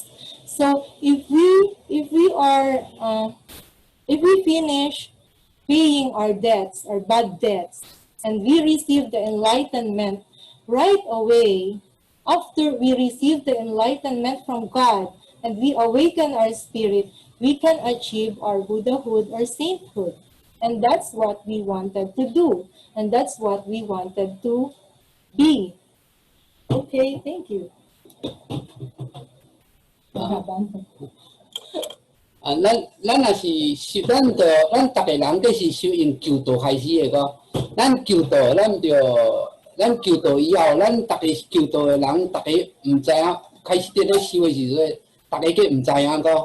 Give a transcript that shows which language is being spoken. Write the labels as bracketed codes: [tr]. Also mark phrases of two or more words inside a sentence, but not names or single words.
[en] So if we finish paying our debts, our bad debts, and we receive the enlightenment right away, after we receive the enlightenment from God and we awaken our spirit, we can achieve our Buddhahood or sainthood. And that's what we wanted to do. And that's what we wanted to be. Okay, thank you. [nan] 咱若是修，咱逐个人皆是修用求道开始的个。咱求道，咱求道以后，咱逐个求道的人，逐个毋知影，开始伫咧修的时阵，逐个皆毋知影个。